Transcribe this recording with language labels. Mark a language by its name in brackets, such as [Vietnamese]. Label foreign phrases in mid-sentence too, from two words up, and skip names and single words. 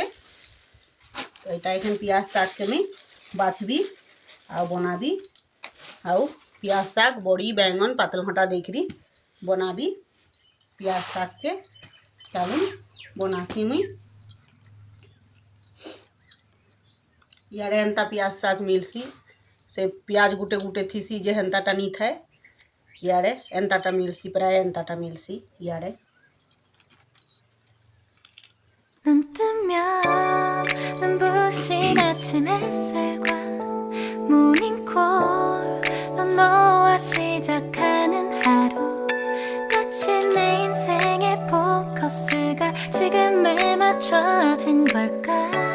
[Halbi] तो यहाँ एखन प्याज साग के मैं बाछबी आउ बनाबी आउ प्याज साग बड़ी बैंगन पातल घंटा देखरी बनाबी प्याज साग के। चलून बनासी मुई। यारे एंता प्याज साग मिलसी से प्याज गुटे गुटे थीसी जे हेंताटा नी थाए, यारे एंताटा मिलसी, प्राय एंताटा मिलसी यारे। [Korean] 눈 뜨면 눈부신 아침 햇살과 모닝콜로 너와 시작하는 하루, 마치 내 인생의 포커스가 지금에 맞춰진 걸까.